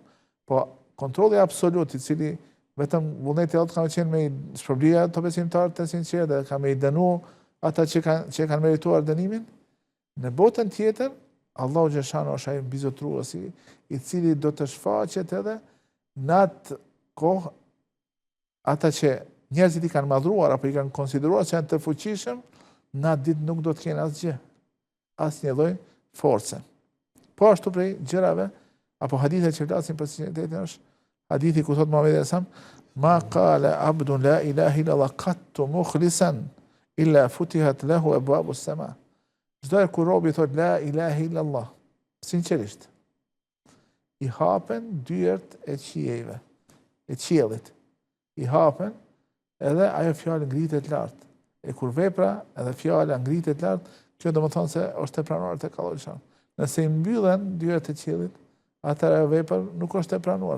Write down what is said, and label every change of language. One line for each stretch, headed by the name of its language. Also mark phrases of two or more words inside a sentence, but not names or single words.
Albanian: Po kontrolli absolut i cili vetëm vullneti i Allahut ka qenë me shpërblia të besimtarët të sinqertë dhe ka me i dënu ata që kanë merituar dënimin, në botën tjetër Allahu xhallahu është ai mbizotruesi i cili do të shfaqet edhe në atë kohë ata që njerëzit i kanë madhruar apo i kanë konsideruar që janë të fuqishëm, në atë ditë nuk do të kenë asgjë, asnjë lloj force. Po ashtu prej gjërave apo hadithe që flasin për sinqeritetin është hadithi ku thot Muhamedi
Arabic: صلى الله عليه وسلم, ما قال عبد لا إله إلا الله قط مخلصا إلا فتحت له أبواب السماء.
Albanian: Çdo kur robi thot
Arabic: لا إله إلا الله,
Albanian: sinqerisht, i hapen dyert e qiejve, e qiellit. I hapen edhe ajo fjalë ngritet lart. E kur vepra edhe fjala ngritet lart, kjo do të thonë se është e pranuar tek Allahu xhallahu. Nëse i mbyllen dyert e qiellit, atëra vepër nuk është e pranuar.